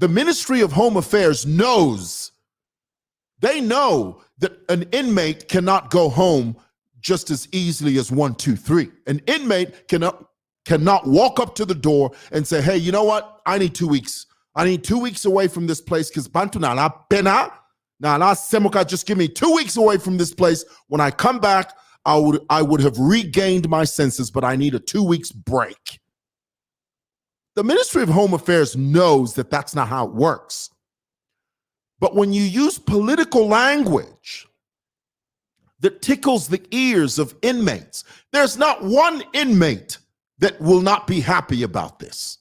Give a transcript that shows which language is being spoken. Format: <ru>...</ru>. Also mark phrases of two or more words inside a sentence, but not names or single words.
<en>The Ministry of Home Affairs knows. They know that an inmate cannot go home just as easily as 1, 2, 3. An inmate cannot walk up to the door and say, hey, you know what? I need 2 weeks. I need 2 weeks away from this place because</en> <bem>Bantu na la pena. Na la semuka,</bem> <en>just give me 2 weeks away from this place. When I come back, I would have regained my senses, but I need a 2 weeks break. The Ministry of Home Affairs knows that that's not how it works. But when you use political language that tickles the ears of inmates, there's not one inmate that will not be happy about this.</en>